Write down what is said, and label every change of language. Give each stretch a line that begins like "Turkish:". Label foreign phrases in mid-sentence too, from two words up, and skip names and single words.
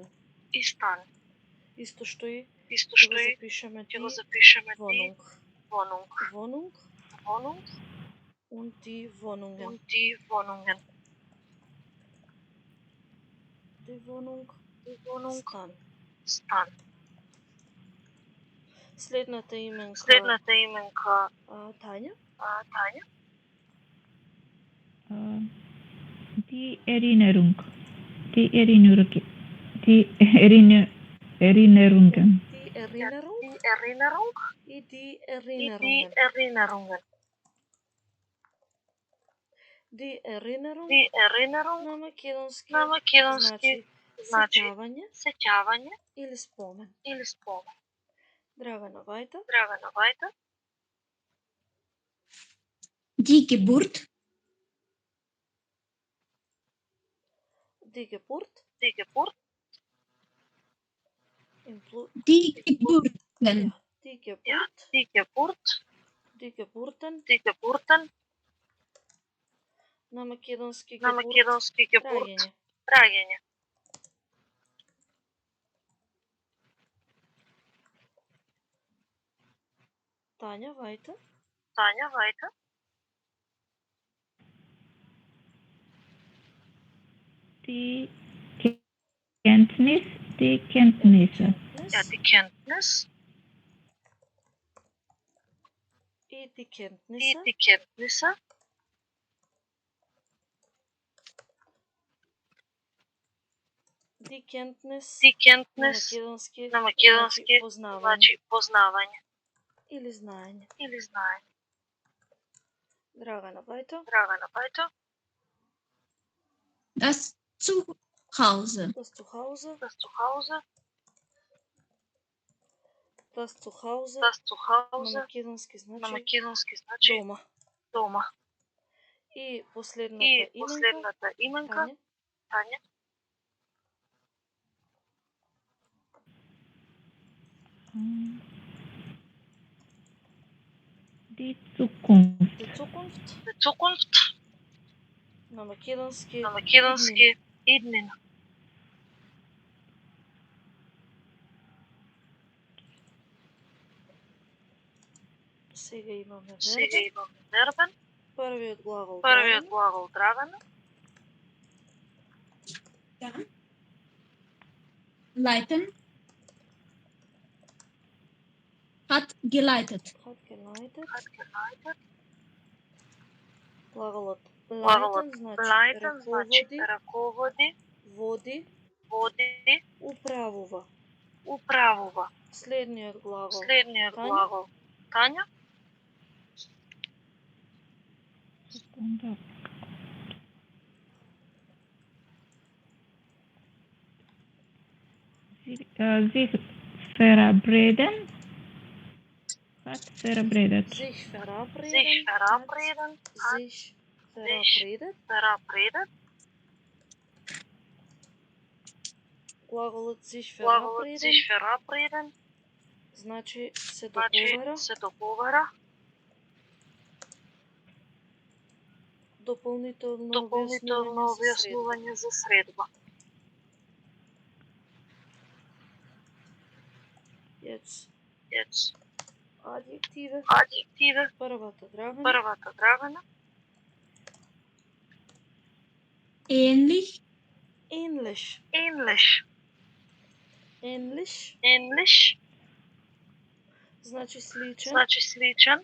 Macedonian: Исто што и ќе го запишеме
German: Wohnung und die Wohnungen. Die Wohnung стан.
Macedonian: Следната именка Тања.
German: Die Erinnerung. Die Erinnerungen. Die Erinnerung и die Erinnerungen. Die Erinnerung
Macedonian: на македонски значи сеќавање или спомен. Драгана Вајта.
German: Die Geburt. Die Geburten. Die Geburten.
Macedonian: На македонски Geburt. Раѓање.
German: Tanja, weiter. Tanja, weiter. Die Kenntnis, die Kenntnisse. Ja, die Kenntnis. Die Kenntnisse. Die Kenntnisse. Die Kenntnis. Die Kenntnis.
Macedonian: На македонски значи познавање. Или знаење. Или знаење. Драгана,
German: weiter. Драгана, weiter. Das Zuhause. Das Zuhause. Das Zuhause. Das Zuhause. Das Zuhause.
Macedonian: На македонски значи На македонски значи дома. Дома. И последната именка. Тања.
German: Die Zukunft. Die Zukunft. Die Zukunft.
Macedonian: На македонски иднина. Сега имаме вербен. Првиот глагол драгана.
German: Ja. Leiten. Hat geleitet.
Macedonian: Глаголот Leiten значи раководи, води, управува. Следниот глагол. Тања.
German: Sich verabreden. Hat verabredet. Sich verabreden. Sich verabredet.
Macedonian: Глаголот sich verabreden. Значи се договара. Дополнително објаснување за средба.
German: Jetzt. Adjektive.
Macedonian: Првата драгана.
German: Ähnlich. Ähnlich.
Macedonian: Значи сличен.